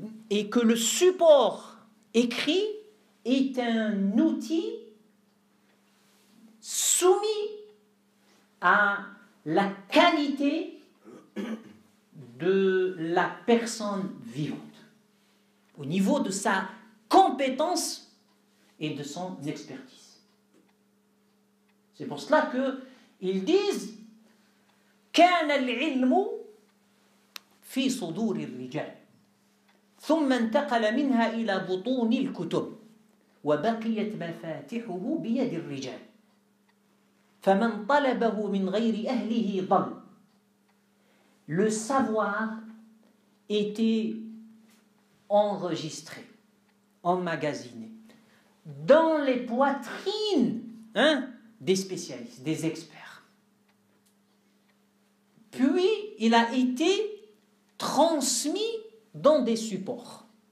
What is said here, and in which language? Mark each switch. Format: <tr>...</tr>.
<fr>et que le support écrit est un outil soumis à la qualité de la personne vivante, au niveau de sa compétence et de son expertise. C'est pour cela qu'ils disent</fr> <ar>كان العلم في صدور الرجال ثم انتقل منها إلى بطون الكتب وبقيت مفاتحه بيد الرجال فمن طلبه من غير أهله ضل.</ar> <fr>Le savoir était enregistré, emmagasiné dans les poitrines des spécialistes, des experts. Puis, il a été transmis dans des supports.</fr>